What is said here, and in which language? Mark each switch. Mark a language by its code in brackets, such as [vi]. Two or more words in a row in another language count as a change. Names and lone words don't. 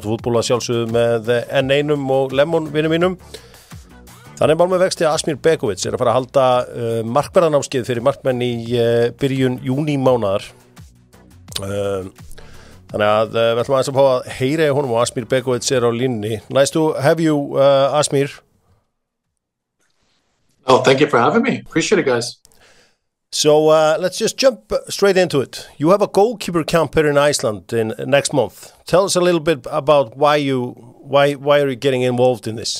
[is] Fútból að sjálfsögðu með N1 og Lemon vinum mínum. Þannig með vexti Asmir Begovic að fara að halda markmannsnámskeið fyrir markmenn í byrjun júní mánaðar. Þannig að við ætlum aðeins að fá að heyra í honum og Asmir Begovic á línunni. [en] Nice to have you, Asmir. Oh, thank you for having me. Appreciate it, guys. So let's just jump straight into it. You have a goalkeeper camp here in Iceland in next month. Tell us a little bit about why are you getting involved in this?